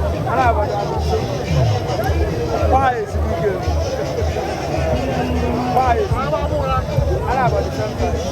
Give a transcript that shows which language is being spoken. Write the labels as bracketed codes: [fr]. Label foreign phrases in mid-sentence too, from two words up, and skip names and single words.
[ig] Ana abalị atọ. [en] Quiet, big girl. Quiet. [ig] Ana abalị atọ.